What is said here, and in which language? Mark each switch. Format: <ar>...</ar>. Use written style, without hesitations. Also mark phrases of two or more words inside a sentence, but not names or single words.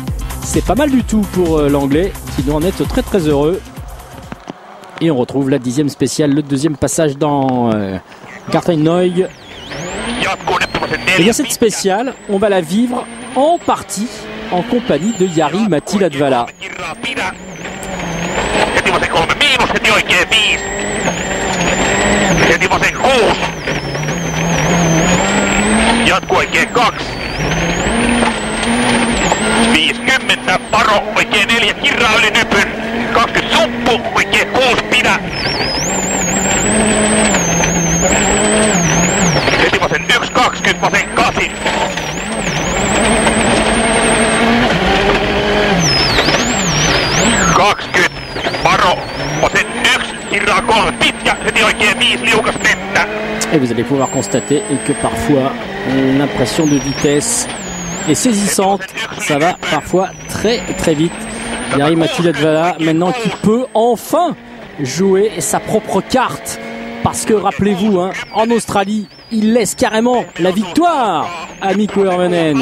<fr>C'est pas mal du tout pour l'anglais qui doit en être très très heureux. Et on retrouve la 10e spéciale, le deuxième passage dans Gartennoy. Et bien cette spéciale, on va la vivre en partie en compagnie de Jari Matti Latvala.</fr> <fi>Jatkuu oikein 2. 50 Paro, oikein 4 Kirra yli nypyn. 20 Suppu, oikein 6 Pidä. Heti vasen 1, 20 vasen 8. Paro, vasen 1, Kirra 3 pitkä, heti oikein 5 liukas Mettä.</fi> <fr>Et vous allez pouvoir constater que parfois l'impression de vitesse est saisissante. Ça va parfois très très vite. Jari Matti Latvala maintenant qui peut enfin jouer sa propre carte. Parce que rappelez-vous, en Australie, il laisse carrément la victoire à Mikko Hirvonen.</fr>